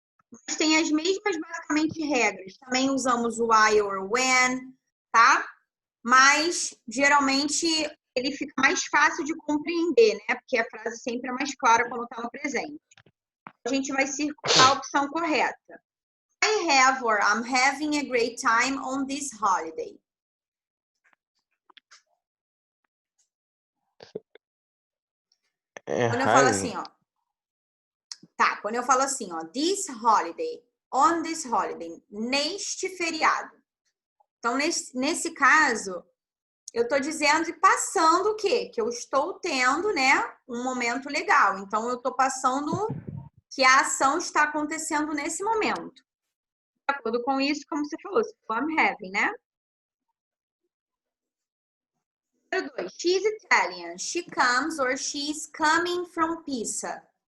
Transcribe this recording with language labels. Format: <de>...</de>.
<pt>Mas tem as mesmas, basicamente, regras. Também usamos o I or when, tá? Mas, geralmente, ele fica mais fácil de compreender, né? Porque a frase sempre é mais clara quando está no presente. A gente vai circular a opção correta.</pt> <en>I have or I'm having a great time on this holiday.</en> <pt>Quando eu falo assim, ó. Tá, quando eu falo assim, ó.</pt> <en>This holiday, on this holiday,</en> <pt>neste feriado. Então, nesse caso, eu tô dizendo e passando o quê? Que eu estou tendo, né, um momento legal. Então, eu tô passando que a ação está acontecendo nesse momento. De acordo com isso, como você falou,</pt> <en>I'm having,</en> <pt>né? Número 2.</pt> <en>She's Italian. She comes or she's coming from Pisa.</en>